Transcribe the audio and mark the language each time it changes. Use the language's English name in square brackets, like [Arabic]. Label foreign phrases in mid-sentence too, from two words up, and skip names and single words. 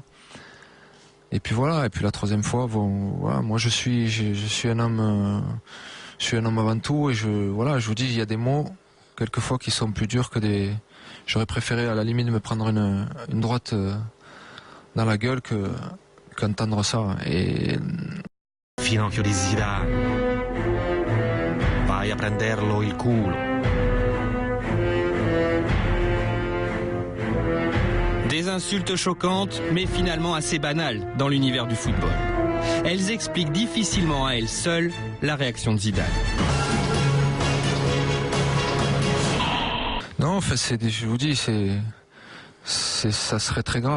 [French] Et puis voilà, et puis la troisième fois, voilà, moi je suis un homme avant tout, et je vous dis, il y a des mots quelquefois qui sont plus durs que des. J'aurais préféré à la limite me prendre une droite dans la gueule qu'entendre ça. Et [Italian] finocchio di Zidane. Vai a prenderlo il culo. [French] Des insultes choquantes, mais finalement assez banales dans l'univers du football. Elles expliquent difficilement à elles seules la réaction de Zidane. Non, en fait, je vous dis, ça serait très grave.